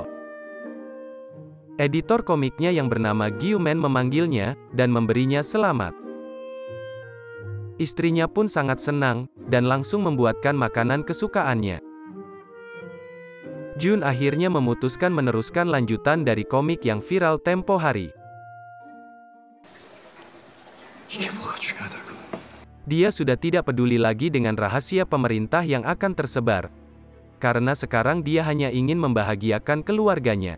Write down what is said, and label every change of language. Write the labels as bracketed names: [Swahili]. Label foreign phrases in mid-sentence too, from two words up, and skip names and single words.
[Indonesian] Editor komiknya yang bernama Gyu-man memanggilnya, dan memberinya selamat. Istrinya pun sangat senang, dan langsung membuatkan makanan kesukaannya. Jun akhirnya memutuskan meneruskan lanjutan dari komik yang viral tempo hari. [Korean] 이게 뭐가 중요하다고? [Indonesian] Dia sudah tidak peduli lagi dengan rahasia pemerintah yang akan tersebar. Karena sekarang dia hanya ingin membahagiakan keluarganya.